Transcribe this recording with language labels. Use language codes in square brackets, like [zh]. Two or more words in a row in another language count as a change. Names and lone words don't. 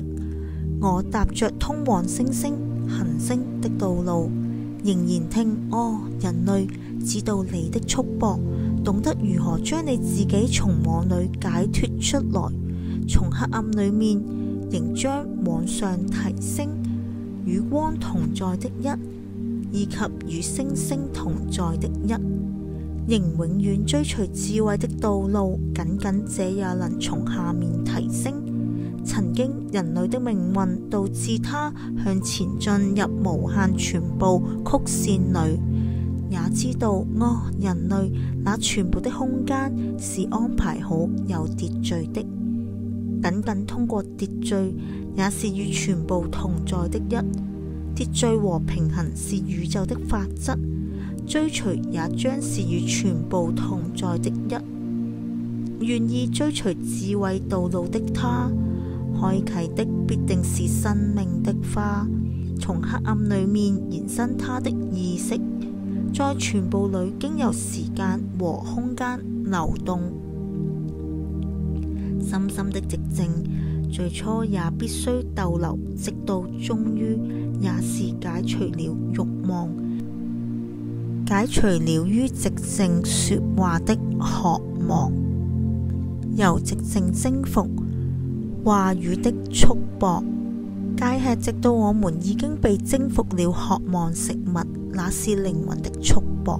[zh] 我踏着通往星星、行星的道路，仍然聽人類，知道你的束縛，懂得如何將你自己從網裏解脫出來，從黑暗裏面仍將往上提升，與光同在的一，以及與星星同在的一，仍永遠追隨智慧的道路，僅僅這也能從下面提升。曾經人類的命運導致他向前進入無限全部曲線裏，也知道人類那全部的空間是安排好有秩序的，僅僅通過秩序也是與全部同在的一。秩序和平衡是宇宙的法則，追隨也將是與全部同在的一。願意追隨智慧道路的他，開啟的必定是生命的花，從黑暗裏面延伸他的意識，在全部裏經由時間和空間流動。深深的寂靜，最初也必須逗留，直到終於也是解除了慾望，解除了於寂靜說話的渴望，由寂靜征服話語的束縛，戒吃，直到我們已經被征服了渴望食物，那是靈魂的束縛。